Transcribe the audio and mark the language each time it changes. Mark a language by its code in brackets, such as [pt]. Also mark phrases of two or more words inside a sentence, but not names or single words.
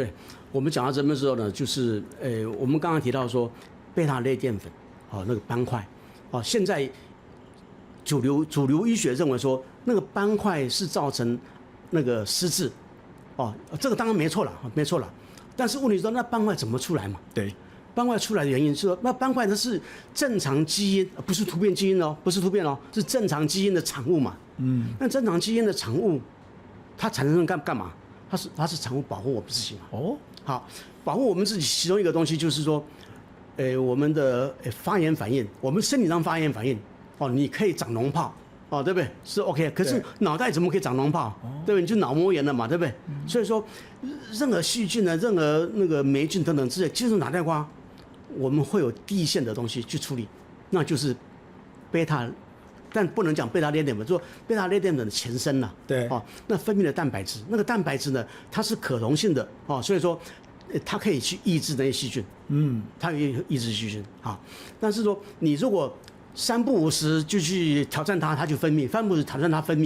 [zh] 對，我們講到這邊的時候呢，就是我們剛剛提到說貝塔類澱粉。那個斑塊，現在主流醫學認為說那個斑塊是造成那個失智，這個當然沒錯了，但是問題是說那斑塊怎麼出來嘛？對，斑塊出來的原因是說那斑塊它是正常基因，不是突變基因不是突變是正常基因的產物嘛。那正常基因的產物，它產生幹嘛？它是產物保護我們自己嘛。好，保護我們自己，其中一個東西就是說。我們的發炎反應，我們身體上發炎反應，哦，你可以長膿泡，哦，對不對？是 OK。可是腦袋怎麼可以長膿泡？對不對？你就腦膜炎了嘛，對不对？所以說，任何細菌呢，任何那個霉菌等等之類，進入腦袋瓜，我們會有第一線的東西去處理，那就是貝塔，但不能講貝塔列點嘛，說貝塔列點的前身了。對。哦，那分泌的蛋白質，那個蛋白質呢，它是可溶性的哦，所以說。它可以去抑制那些細菌，它可以抑制細菌啊。但是說你如果3不5時就去挑戰它，它就分泌；3不5時挑戰它分泌，